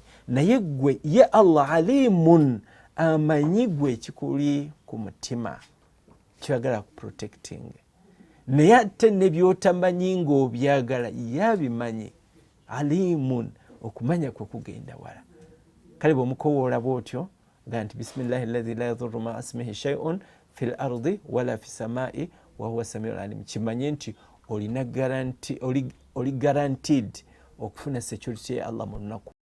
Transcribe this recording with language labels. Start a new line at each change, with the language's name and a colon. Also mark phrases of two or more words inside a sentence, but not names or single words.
Ganda: Naye gwe ye Allah alimun, amanyi gwe ekikuli ku mutima kyoyagala ku protecting. Naye ate ne by'otamanyi ng'obyagala yabimanyi. Alimun, okumanya kwe kugenda wala. Kale bw'omukowoola bw'otyo ga nti
Arabic: بسم الله الذي لا يضر مع اسمه شيء في الأرض ولا في السماء وهو السميع العليم,
Ganda: kimanye nti oli guaranteed okufuna security ya Allah mu lunaku